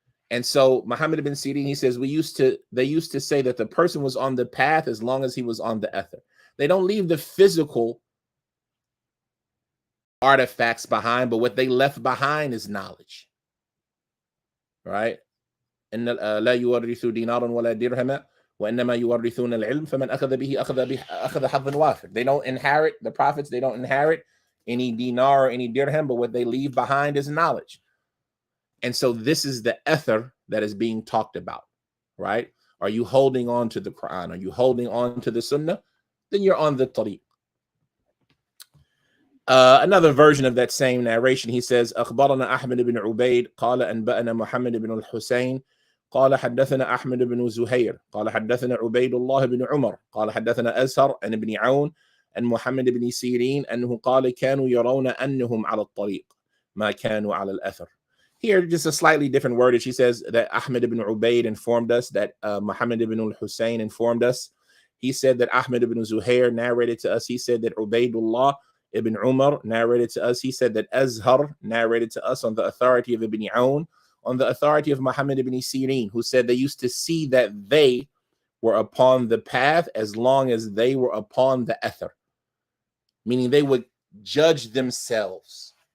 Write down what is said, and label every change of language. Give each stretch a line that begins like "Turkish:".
English: And so Muhammad ibn Sirin, he says, they used to say that the person was on the path as long as he was on the athar. They don't leave the physical artifacts behind, but what they left behind is knowledge. Right?
Arabic: إن لا يورث دينارا ولا درهما وإنما يورثون العلم فمن أخذ به أخذ حظا وافر.
English: They don't inherit, the prophets, they don't inherit any dinar or any dirham, but what they leave behind is knowledge. And so this is the athar that is being talked about, right? Are you holding on to the Quran? Are you holding on to the Sunnah? Then you're on the tariq. Another version of that same narration, he says,
Arabic: أخبرنا أحمد بن عبيد قال أنبأنا محمد بن الحسين قال حدثنا أحمد بن زهير قال حدثنا عبيد الله بن عمر قال حدثنا أزهر عن ابن عون عن محمد بن سيرين أنه قال كانوا يرون أنهم على الطريق ما كانوا على الأثر.
English: Here, just a slightly different wordage. He says that Ahmed ibn Ubaid informed us, that Muhammad ibn al-Hussein informed us. He said that Ahmed ibn Zuhair narrated to us. He said that Ubaidullah ibn Umar narrated to us. He said that Azhar narrated to us on the authority of Ibn Aoun, on the authority of Muhammad ibn Sirin, who said they used to see that they were upon the path as long as they were upon the athar, meaning they would judge themselves.